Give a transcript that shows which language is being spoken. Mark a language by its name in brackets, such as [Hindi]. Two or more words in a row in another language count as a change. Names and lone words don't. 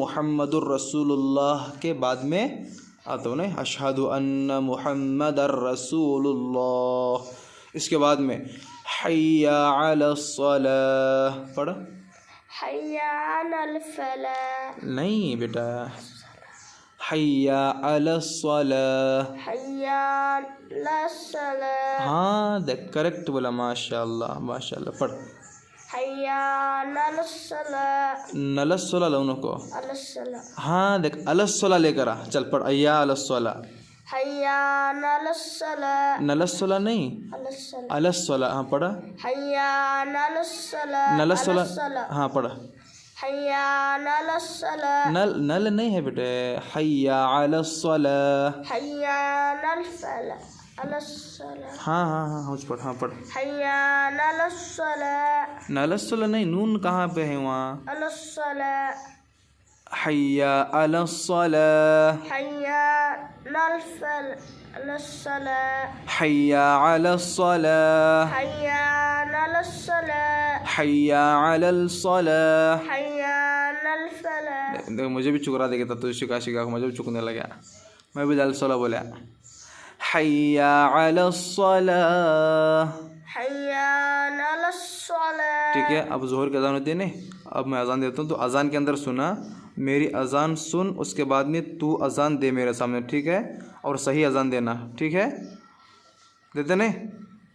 [Arabic] محمد رسول الله [Hindi] के बाद में आते हो नहीं, [Arabic] أشهد أن محمدا رسول الله, [Hindi] इसके बाद में [Arabic] حي على الصلاة [Hindi] पढ़। [Arabic] حي على الفلاح. [Hindi] नहीं बेटा, [Arabic] حي على الصلاة. حي لا صلاة. [Hindi] हाँ देख करेक्ट बोला, माशाल्लाह माशाल्लाह, पढ़। [Arabic] حي على الصلاة [Hindi] नलस्सला लोनों को। [Arabic] على الصلاة [Hindi] हाँ देख अलस्सला लेकर आ, चल पढ़ [Arabic] حي على الصلاة. حي على الصلاة [Hindi] नलस्सला नहीं [Arabic] على الصلاة [Hindi] अलस्सला, हाँ पढ़ा। [Arabic] حي على الصلاة नलस्सला, على الصلاة [Hindi] हाँ पढ़ा। [Arabic] حي على الصلاة [Hindi] नल नल नहीं है बेटे, [Arabic] حي على الصلاة. حي على الفلاح على الصلاة [Hindi] हाँ हाँ हाँ हाँ पढ़, हाँ पढ़। [Arabic] حي على الصلاة [Hindi] नलस्सला नहीं, नून कहाँ पे है वहाँ? [Arabic] على الصلاة حي على الصلاة, حي على الفلاح على الصلاة حي على الصلاة, حي على الصلاة حي على الصلاة. حي على الفلاح [Hindi] देखो मुझे भी चुकरा देगा, तो शिका शिका मुझे भी चुकने लगा, मैं भी अलस्सला बोला। [Arabic] حي على الصلاة. حي على الصلاة [Hindi] ठीक है, अब जोहर की अजान होती है ना, अब मैं अजान देता हूँ, तो अजान के अंदर सुना, मेरी अजान सुन, उसके बाद में तू अजान दे मेरे सामने, ठीक है? और सही अजान देना, ठीक है? देते नहीं?